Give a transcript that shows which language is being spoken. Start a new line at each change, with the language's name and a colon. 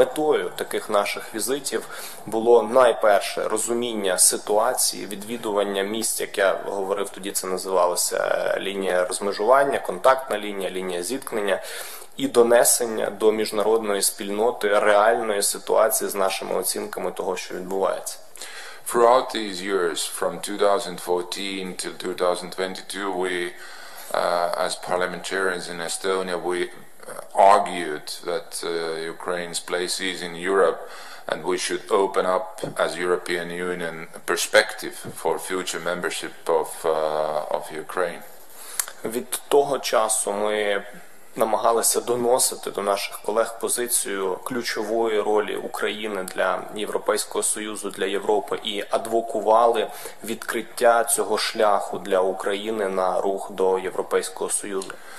Ukrainian: Метою таких наших візитів було найперше розуміння ситуації, відвідування місць, як я говорив, тоді це називалося лінія розмежування, контактна лінія, лінія зіткнення, і донесення до міжнародної спільноти реальної ситуації з нашими оцінками того, що відбувається.
English: Throughout these years, from 2014 till 2022, we, as parliamentarians in Estonia, we argued that Ukraine's place is in Europe, and we should open up, as European Union, a perspective for future membership of Ukraine.
Ukrainian: Від того часу ми намагалися доносити до наших колег позицію ключової ролі України для Європейського Союзу, для Європи, і адвокували відкриття цього шляху для України на рух до Європейського Союзу.